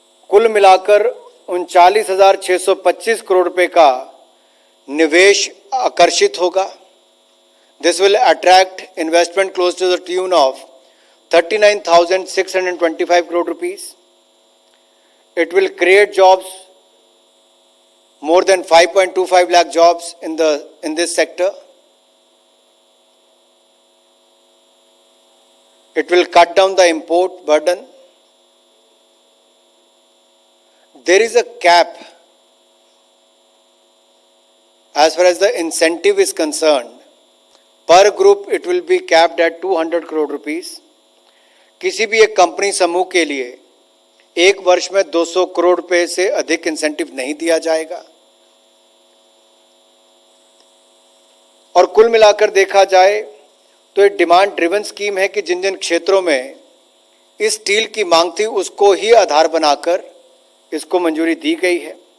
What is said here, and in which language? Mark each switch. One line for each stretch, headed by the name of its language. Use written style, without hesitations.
Hindi: कुल मिलाकर 39,625 करोड़ रुपए का निवेश आकर्षित होगा।
English: This will attract investment close to the tune of 39,625 crore rupees. It will create jobs, more than 5.25 lakh jobs in this sector. It will cut down the import burden. There is a cap as far as the incentive is concerned. Per group it will be capped at 200 crore rupees.
Hindi: किसी भी एक company समूह के लिए एक वर्ष में 200 करोड़ रुपए से अधिक इंसेंटिव नहीं दिया जाएगा। और कुल मिलाकर देखा जाए तो एक डिमांड ड्रिवन स्कीम है कि जिन जिन क्षेत्रों में इस स्टील की मांग थी उसको ही आधार बनाकर इसको मंजूरी दी गई है।